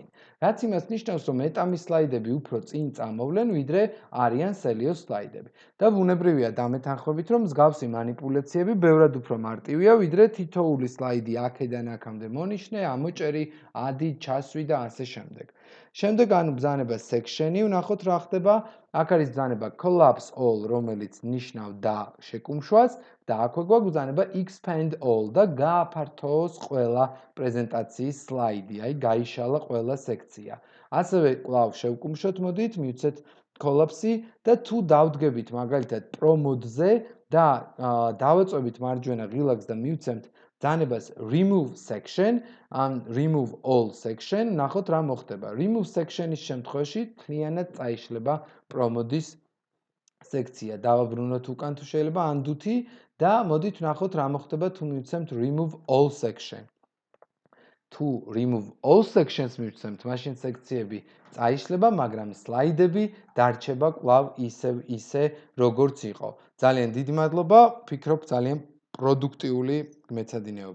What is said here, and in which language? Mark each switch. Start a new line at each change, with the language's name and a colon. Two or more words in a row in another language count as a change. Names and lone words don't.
Georgian: რაც იმას ნიშნავს, რომ ეტამის სლაიდები უფრო წინ წამოვლენ, ვიდრე არიან Celios სლაიდები. და ბუნებრივია დამეთანხმებით, რომ მსგავსი манипуляციები ბევრად უფრო მარტივია, ვიდრე თითოეული სლაიდი აქედან აქამდე მონიშნე, ამოჭერი, ადი, ჩასვი და ასე შემდეგ. შემდეგ ანუ ბრძანება section-ი, ვნახოთ რა ხდება. აქ არის ბრძანება
English: collapse all,
Georgian: რომელიც ნიშნავდა შეკუმშვას და აქვე გვაქვს ბრძანება
English: expand all
Georgian: და გააფართოოს ყველა პრეზენტაციის სლაიდი, აი გაიშალა ყველა სექცია. ასევე კვლავ შევკუმშოთ, მოდით, მივცეთ collapse-ი და თუ დავდგებით მაგალითად პრომოდზე და დავაწვევით მარჯვენა ღილაკს და მივცემთ ბრძანებას
English: remove section
Georgian: ან
English: remove all section,
Georgian: ნახოთ რა მოხდება.
English: remove section-
Georgian: ის შემთხვევაში მთლიანად წაიშლება პრომოდის სექცია. დავაბრუნოთ უკან თუ შეიძლება ანდუთი და მოდით ვნახოთ რა მოხდება თუ მივცემთ
English: remove all section.
Georgian: თუ
English: remove all sections
Georgian: მივცემთ, მაშინ სექციები წაიშლება, მაგრამ სლაიდები დარჩება კვლავ ისე როგორც იყო. ძალიან დიდი მადლობა, ვფიქრობ ძალიან პროდუქტიული მეცადინეობა.